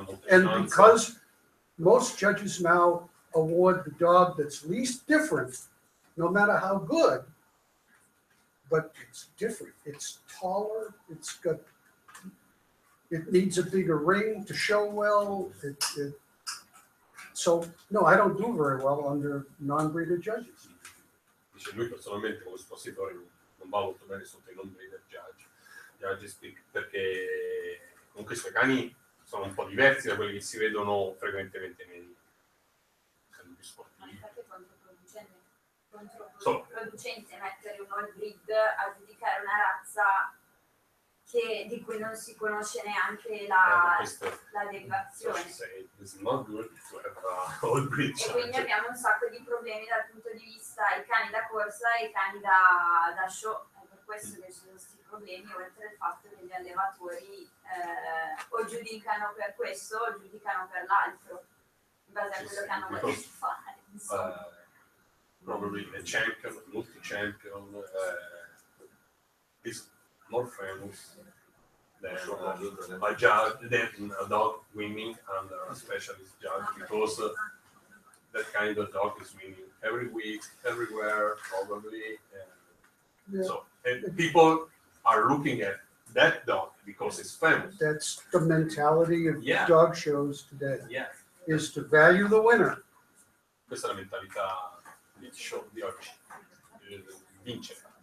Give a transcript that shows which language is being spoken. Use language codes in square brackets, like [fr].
[en] And because most judges now award the dog that's least different, no matter how good, but it's different. It's taller, it needs a bigger ring to show well. So, no, I don't do very well under non-breeder judges. [it] Dice lui personalmente come espositore non va molto bene sotto i non-breeder judges, perché comunque i suoi cani sono un po' diversi da quelli che si vedono frequentemente nei più sportivi. Infatti è controproducente mettere un all-breed a giudicare una razza di cui non si conosce neanche la derivazione. E quindi abbiamo un sacco di problemi dal punto di vista i cani da corsa e i cani da show. È per questo che ci sono questi problemi, oltre al fatto che gli allevatori o giudicano per questo o giudicano per l'altro, in base a quello che hanno voglia di fare. [en] Probably a champion, multi-champion, is more famous than a judge, than a dog winning under a specialist judge, because that kind of dog is winning every week, everywhere, probably. So people are looking at that dog because it's famous. That's the mentality of dog shows today, is to value the winner. [it] Questa è la mentalità del show di oggi, vincere.